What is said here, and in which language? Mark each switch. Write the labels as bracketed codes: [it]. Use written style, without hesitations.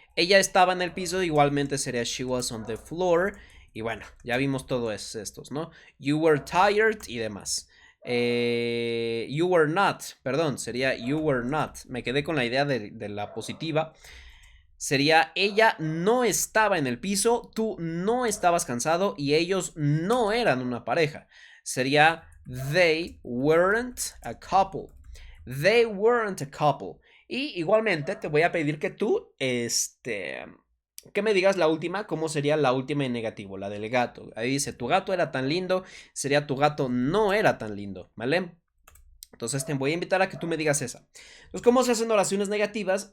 [es] Ella estaba en el piso, igualmente sería [en] she was on the floor. [es] Y bueno, ya vimos todos estos, ¿no? [en] You were tired [es] y demás. [en] You were not, [es] perdón, sería [en] you were not. [es] Me quedé con la idea de la positiva. Sería ella no estaba en el piso, tú no estabas cansado y ellos no eran una pareja. [en] Sería they weren't a couple. They weren't a couple. [es] Y igualmente te voy a pedir que tú, que me digas la última, cómo sería la última en negativo, la del gato. Ahí dice, tu gato era tan lindo, sería tu gato no era tan lindo, ¿vale? Entonces te voy a invitar a que tú me digas esa. Entonces, ¿cómo se hacen oraciones negativas?